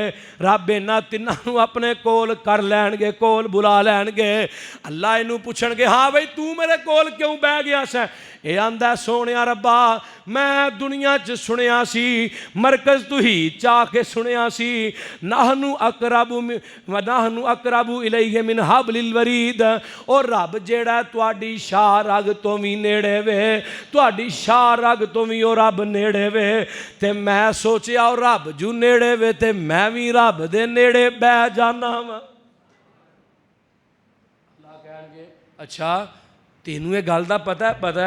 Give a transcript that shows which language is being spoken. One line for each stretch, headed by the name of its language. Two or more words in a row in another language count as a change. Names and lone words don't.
Punjabi: رب انہاں تنہاں نوں اپنے کول کر لینگے، کول بلا لینگے. اللہ انوں پچھنگے ہاں بئی تو میرے کول کیوں بہہ گیا سے. اے آندا سونیا ربا میں دنیا چ سنیا سی، مرکز تو ہی چاہ کے سنیا سی,
Arabic: نحن أقرب إليه من حبل الوريد.
Punjabi: اور رب جیڑا تہاڈی شاہ رگ تو بھی نیڑے وے، تہاڈی شاہ رگ تو بھی او رب نیڑے وے. تے میں سوچیا او رب جو نیڑے وے تے میں بھی رب دے نیڑے بہہ جانا وا. اللہ کہنگے اچھا تینو یہ گل دا پتا ہے.